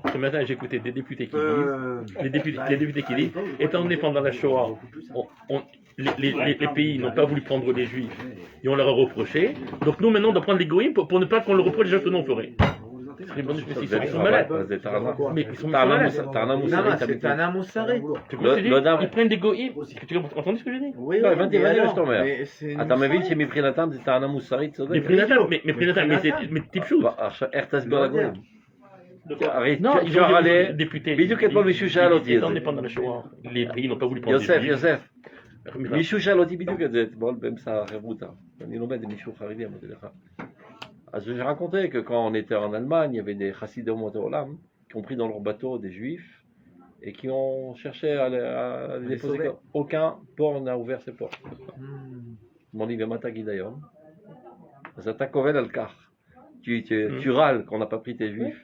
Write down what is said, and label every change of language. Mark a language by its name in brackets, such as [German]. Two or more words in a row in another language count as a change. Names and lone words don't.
[French] ce matin, j'ai écouté des députés qui disent, les députés qui disent, étant donné pendant la Shoah, les pays n'ont pas voulu prendre les Juifs et on leur a reproché. Donc nous maintenant on doit prendre les goïms pour ne pas qu'on leur reproche déjà que nous on ferait. Ils sont malades. Mais ils sont malades. C'est un amoussaré. Tu vois ce que je dis? Le- Ils prennent des goïms. Tu as entendu ce que je dis? Oui, [Hebrew] לא, [French] oui, [Hebrew] הבנתי, [French] mais [Hebrew] הבנתי מה [French] alors, [Hebrew] שאתה אומר. [French] mais c'est une [Hebrew] אתה מבין מוסרית. שמבחינתם זה טענה מוסרית צודקת? Mais טיפשות. עכשיו, איך תסביר לגויים? [French] De quoi? [Hebrew] הרי [French] Non, ils [Hebrew] אפשר [French] ont [Hebrew] הרי... [French] des députés. [Hebrew] בדיוק אתמול מישהו שאל אותי את [French] Étant [Hebrew] זה. [French] donné pendant la Shoah, les pays n'ont pas voulu prendre les [Hebrew] יוסף, [French] Juifs. [Hebrew] יוסף, מישהו שאל אותי בדיוק את זה אתמול באמצע החברותא. אני לומד עם מישהו חרדי, אמרתי לך. [French] אז j'ai raconté que quand on était en Allemagne, il y avait des chassidés Olam qui ont pris dans leur bateau des juifs et qui ont cherché à les déposer. sauver. Aucun port n'a ouvert ses portes. Hmm. Mon dit, Mata Gidayon. Ça t'a couvert le car. Tu râles qu'on n'a pas pris tes juifs.